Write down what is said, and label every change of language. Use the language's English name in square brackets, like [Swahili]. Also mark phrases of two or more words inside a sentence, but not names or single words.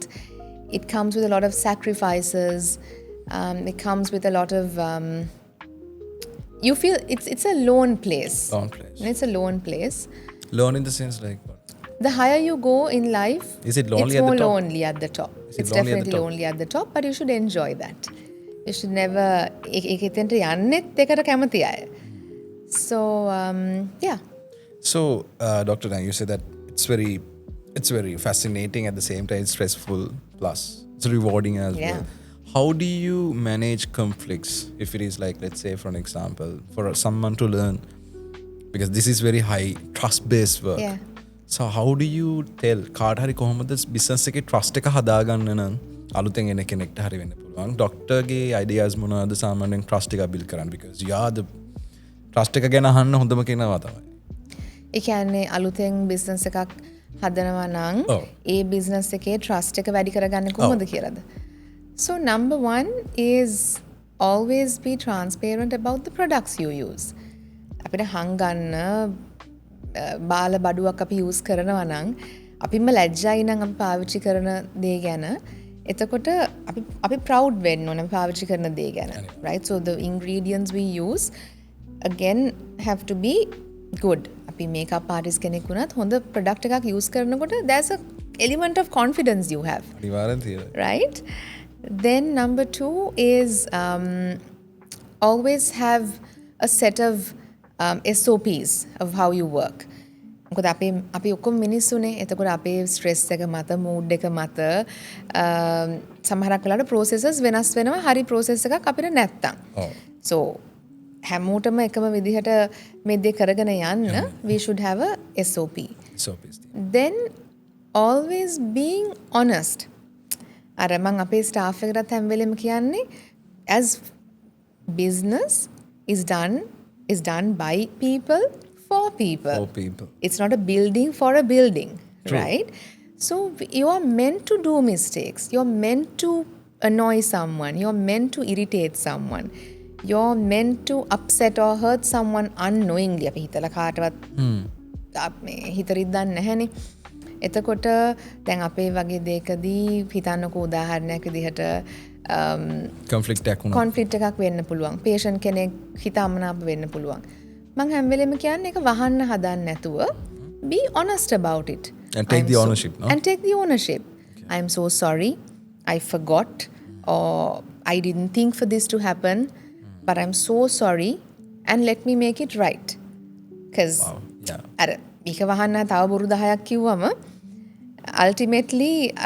[English] It comes with a lot of sacrifices. It comes with a lot of you feel it's a lone place. It's a lone place. Lone in the sense like what? The higher you go in life, is it lonely it's at more the top? lonely at the top. It's lonely definitely lonely at the top, but you should enjoy that. You should never [Sinhala] ඒකෙන්ට යන්නෙත් එකට කැමති අය. [English] So yeah. So Dr. Dan, you said that it's very fascinating, at the same time it's stressful, plus it's rewarding as well. How do you manage conflicts if it is like, let's say for an example, for someone to learn, because this is very high trust based work. Yeah. So how do you tell [Sinhala] කාට හරි කොහොමද business එකේ trust එක හදාගන්න නම් අලුතෙන් එන කෙනෙක්ට හරි වෙන්න පුළුවන්. ඩොක්ටර්ගේ ideas මොනවද සාමාන්‍යයෙන් trust එක build කරන්න, [English] because you are the trust [Sinhala] එක ගැන අහන්න හොඳම කෙනා තමයි. ඒ කියන්නේ අලුතෙන් business එකක් හදනවා නම් ඒ business එකේ trust එක වැඩි කරගන්නේ කොහොමද කියලාද? [English] So number one is always be transparent about the products you use. [Sinhala] අපිට හංගන්න බාල බඩුවක් අපි use කරනවා නම් අපිම ලැජ්ජයි නම් අපි පාවිච්චි කරන දේ ගැන. එතකොට අපි proud වෙන්න ඕන පාවිච්චි කරන දේ ගැන. [English] Right? So the ingredients we use again have to be good. [Sinhala] අපි makeup artist කෙනෙක් වුණත් හොඳ product එකක් use කරනකොට [English] there's a element of confidence you have. [Sinhala] අනිවාර්යෙන් තියෙනවා. Right? [English] Then number 2 is always have a set of SOPs of how you work. [Sinhala] මොකද අපි ඔක්කොම මිනිස්සුනේ. එතකොට අපේ ස්ට්‍රෙස් එක මත, මූඩ් එක මත සමහරක් වෙලාවට processes වෙනස් වෙනවා. හරි process එකක් අපිට නැත්තම්. So හැමෝටම එකම විදිහට මේ දේ කරගෙන යන්න [English] we should have a SOP. Then always being honest. [Sinhala] අර මං අපේ ස්ටාෆ් එකටත් හැම වෙලෙම කියන්නේ [English] as business is done by people for people. It's not a building for a building. True. Right? So you are meant to do mistakes. You're meant to annoy someone. You're meant to irritate someone. You're meant to upset or hurt someone unknowingly. [Sinhala] අපි හිතලා කාටවත් මේ හිතරිද්දන්නේ නැහැනේ. එතකොට දැන් අපේ වගේ දෙයකදී හිතන්නකෝ උදාහරණයක් විදිහට කොන්ෆ්ලික්ට් එකක් වෙන්න පුළුවන්. පේෂන්ට් කෙනෙක් හිතාමනාප වෙන්න පුළුවන්. මං හැම වෙලෙම කියන්නේ ඒක වහන්න හදන්න නැතුව [English] be honest about it. And take the ownership, no? And take the ownership. Okay. I'm so sorry. I forgot or I didn't think for this to happen. But I'm so sorry and let me make it right. [Sinhala] Because අර මේක වහන්න තව බොරු 10ක් කිව්වම ultimately අර